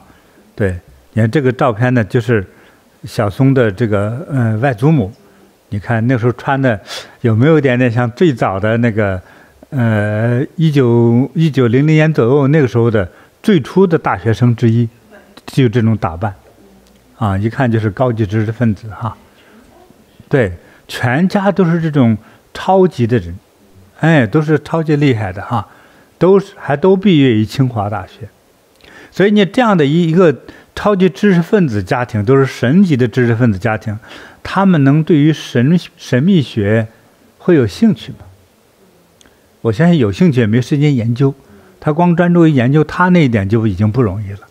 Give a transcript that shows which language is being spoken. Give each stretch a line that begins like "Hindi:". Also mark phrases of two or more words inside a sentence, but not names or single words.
Chinese: 对，你看這個照片呢，就是小松的這個外祖母，你看那時候穿的有沒有一點點像最早的那個1900年左右那個時候的最初的大學生之一，就這種打扮，啊，一看就是高級知識分子哈。對，全家都是這種超級的人，哎，都是超級厲害的哈，還都畢業於清華大學。所以你這樣的一個超級知識分子家庭，都是神級的知識分子家庭，他們能對於神秘學會有興趣嗎？我相信有興趣也沒時間研究，他光專注於研究他那一點就已經不容易了。